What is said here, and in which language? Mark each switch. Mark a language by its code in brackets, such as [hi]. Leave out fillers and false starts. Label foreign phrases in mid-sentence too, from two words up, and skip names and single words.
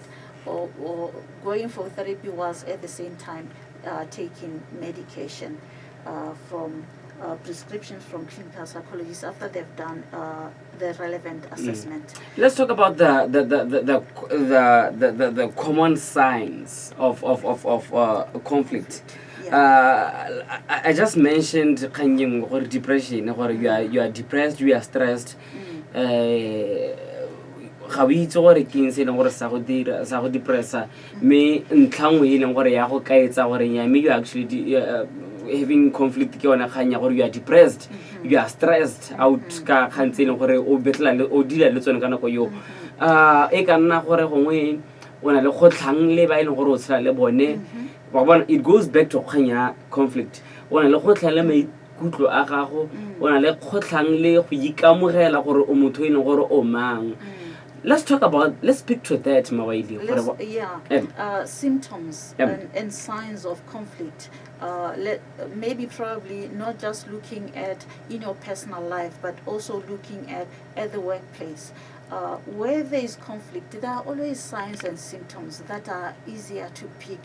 [en] Or going for therapy was at the same time taking medication from prescriptions from clinical psychologists after they've done the relevant assessment. Let's talk about the common signs of conflict. I just mentioned depression, or you are depressed, you are stressed. [tn] Ga o itse gore ke eng se leng gore sa go depressa mme ntlhangwe e leng gore ya go kaetsa gore mme [en] you actually having conflict [tn] ke yona kgang ya gore [en] you are depressed, you are stressed out [tn] ka kgang tse e leng gore o dila le tsone ka nako yo e ka nna gore gongwe o na le kgotlhang le ba e leng gore o tshela le bone. [en] It goes back to [tn] kgang ya [en] conflict. [tn] O na le kgotlhang le maikutlo a gago, o na le kgotlhang le go ikamogela gore o motho e leng gore o mang. [en] Let's speak to that, Wyllie. Symptoms and signs of conflict. Maybe probably not just looking at in your personal life, but also looking at the workplace. Where there is conflict, there are always signs and symptoms that are easier to pick.